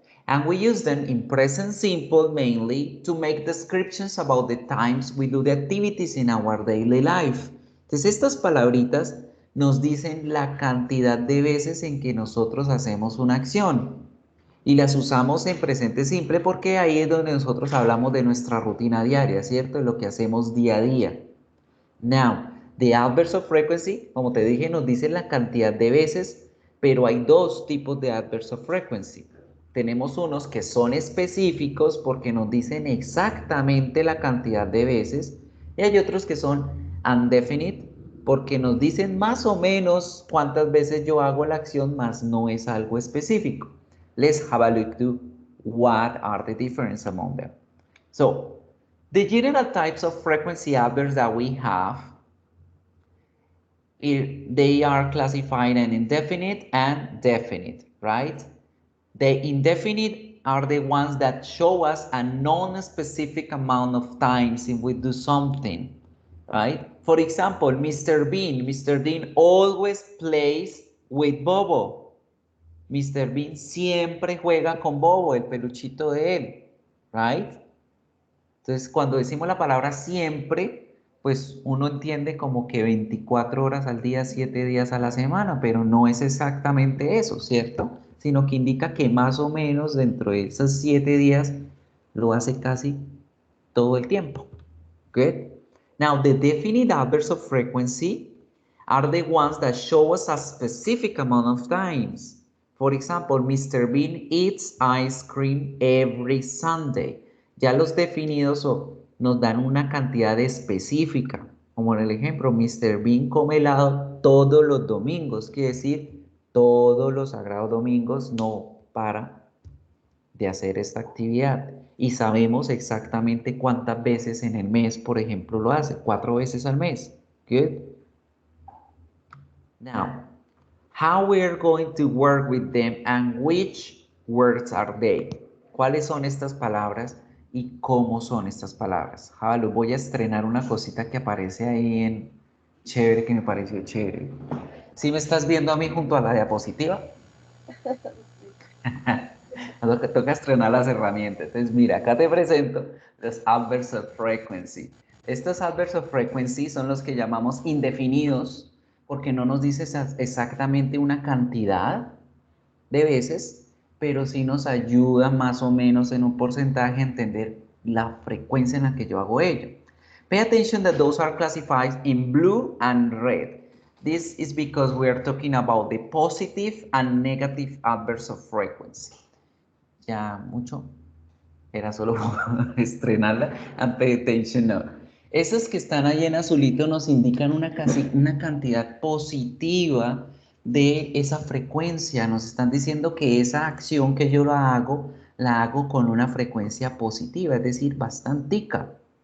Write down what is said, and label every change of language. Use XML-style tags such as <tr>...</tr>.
<en>And we use them in present simple mainly to make descriptions about the times we do the activities in our daily life.</en> <es>Entonces estas palabritas nos dicen la cantidad de veces en que nosotros hacemos una acción. Y las usamos en presente simple porque ahí es donde nosotros hablamos de nuestra rutina diaria, ¿cierto? De lo que hacemos día a día. Now, the adverbs of frequency, como te dije, nos dice la cantidad de veces, pero hay dos tipos de adverbs of frequency. Tenemos unos que son específicos porque nos dicen exactamente la cantidad de veces y hay otros que son undefinite porque nos dicen más o menos cuántas veces yo hago la acción, más no es algo específico.</es> <en>Let's have a look to what are the differences among them. So, the general types of frequency adverbs that we have, they are classified in indefinite and definite, right? The indefinite are the ones that show us a non-specific amount of times if we do something, right? For example, Mr. Bean. Mr. Bean always plays with Bobo. Mr.</en> <es>Bean siempre juega con Bobo, el peluchito de él, right? Entonces, cuando decimos la palabra siempre, pues uno entiende como que 24 horas al día, 7 días a la semana, pero no es exactamente eso, ¿cierto? Sino que indica que más o menos dentro de esos 7 días lo hace casi todo el tiempo.</es> <en>Good. Now, the definite adverbs of frequency are the ones that show us a specific amount of times. For example, Mr. Bean eats ice cream every Sunday.</en> <es>Ya los definidos nos dan una cantidad específica. Como en el ejemplo, Mr. Bean come helado todos los domingos. Quiere decir, todos los sagrados domingos no para de hacer esta actividad. Y sabemos exactamente cuántas veces en el mes, por ejemplo, lo hace. 4 veces al mes. Good.</es> <en>Now, how we are going to work with them and which words are they?</en> <es>¿Cuáles son estas palabras y cómo son estas palabras? Jalo, voy a estrenar una cosita que aparece ahí en chévere, que me pareció chévere. ¿Sí me estás viendo a mí junto a la diapositiva? Lo que toca estrenar las herramientas. Entonces, mira, acá te presento los adverbs of frequency. Estos adverbs of frequency son los que llamamos indefinidos porque no nos dice exactamente una cantidad de veces, pero sí nos ayuda más o menos en un porcentaje a entender la frecuencia en la que yo hago ello.</es> <en>Pay attention that those are classified in blue and red. This is because we are talking about the positive and negative adverbs of frequency.</en> <es>Ya mucho, era solo estrenarla,</es> <en>and pay attention now.</en> <es>Esos que están ahí en azulito nos indican una cantidad positiva de esa frecuencia, nos están diciendo que esa acción que yo la hago la hago con una frecuencia positiva, es decir, bastantica.</es>